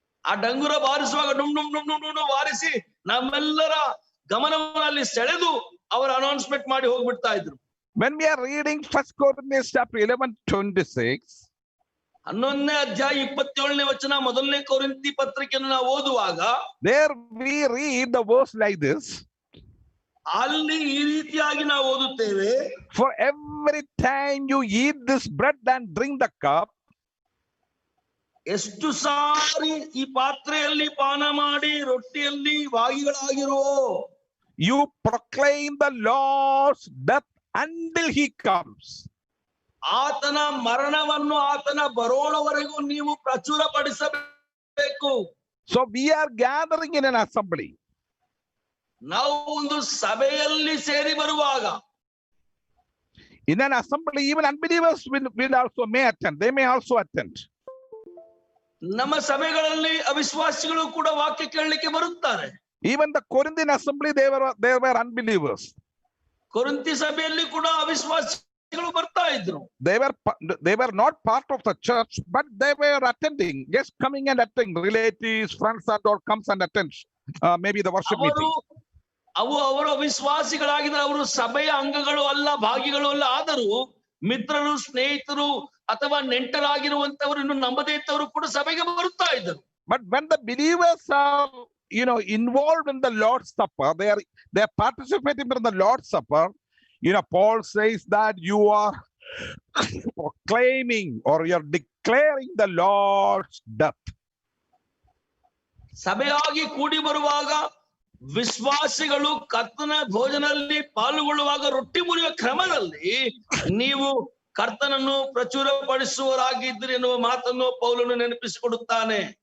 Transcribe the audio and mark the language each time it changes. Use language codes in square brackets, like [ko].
[kn] ಆ ಡಂಗುರ ಬಾರಿಸುವಾಗ ಡುಮ್ ಡುಮ್ ಡುಮ್ ಡುಮ್ ಡುಮ್ ಬಾರಿಸಿ ನಮ್ಮೆಲ್ಲರ ಗಮನವನ್ನು ಸೆಳೆದು ಅವರು ಅನೌನ್ಸ್ಮೆಂಟ್ ಮಾಡಿ ಹೋಗ್ಬಿಡ್ತಾ ಇದ್ರು. [en] When we are reading 1 Corinthians chapter 11:26, [kn] 11ನೇ ಅಧ್ಯಾಯ 27ನೇ ವಚನ, ಮೊದಲನೇ ಕೊರಿಂಥಿ ಪತ್ರಿಕೆಯನ್ನು ನಾವು ಓದುವಾಗ [en] there we read the verse like this. [kn] ಅಲ್ಲಿ ಈ ರೀತಿಯಾಗಿ ನಾವು ಓದುತ್ತೇವೆ, [en] for every time you eat this bread and drink the cup, [kn] ಎಷ್ಟು ಸಾರಿ ಈ ಪಾತ್ರೆಯಲ್ಲಿ ಪಾನ ಮಾಡಿ ರೊಟ್ಟಿಯಲ್ಲಿ ಭಾಗಿಗಳಾಗಿರೋ, [en] you proclaim the Lord's death until he comes. [kn] ಆತನ ಮರಣವನ್ನು ಆತನ ಬರೋಣವರೆಗೂ ನೀವು ಪ್ರಚುರಪಡಿಸಬೇಕು. [en] So we are gathering in an assembly. [kn] ನಾವು ಒಂದು ಸಭೆಯಲ್ಲಿ ಸೇರಿ ಬರುವಾಗ, [en] in an assembly even unbelievers will also may attend. They may also attend. [kn] ನಮ್ಮ ಸಭೆಗಳಲ್ಲಿ ಅವಿಶ್ವಾಸಿಗಳು ಕೂಡ ವಾಕ್ಯ ಕೇಳಲಿಕ್ಕೆ ಬರುತ್ತಾರೆ. [en] Even the Corinthian assembly, they were unbelievers. [kn] ಕೊರಿಂಥಿ ಸಭೆಯಲ್ಲಿ ಕೂಡ ಅವಿಶ್ವಾಸಿಗಳು ಬರ್ತಾ ಇದ್ರು. [en] They were not part of the church, but they were attending, just coming and attending. Relatives, friends that all comes and attends maybe the worship meeting. [kn] ಅವರು ಅವಿಶ್ವಾಸಿಗಳಾಗಿದ್ರೆ ಅವರು ಸಭೆಯ ಅಂಗಗಳು ಅಲ್ಲ, ಭಾಗಿಗಳು ಅಲ್ಲ. ಆದರೂ ಮಿತ್ರರು, ಸ್ನೇಹಿತರು ಅಥವಾ ನೆಂಟರಾಗಿರುವಂತವರು, ಇನ್ನು ನಂಬದೇ ಇದ್ದವರು ಕೂಡ ಸಭೆಗೆ ಬರುತ್ತಾ ಇದ್ದರು. [en] But when the believers are involved in the Lord's Supper, they are participating in the Lord's Supper. Paul says that you are proclaiming or you are declaring the Lord's death. [kn] ಸಭೆಯಾಗಿ ಕೂಡಿ ಬರುವಾಗ ವಿಶ್ವಾಸಿಗಳು ಕರ್ತನ ಭೋಜನದಲ್ಲಿ ಪಾಲ್ಗೊಳ್ಳುವಾಗ ರೊಟ್ಟಿ ಮುರಿಯುವ ಕ್ರಮದಲ್ಲಿ ನೀವು ಕರ್ತನನ್ನು ಪ್ರಚುರಪಡಿಸುವರಾಗಿದ್ರಿ ಎನ್ನುವ ಮಾತನ್ನು ಪೌಲನು ನೆನಪಿಸಿಕೊಡುತ್ತಾನೆ.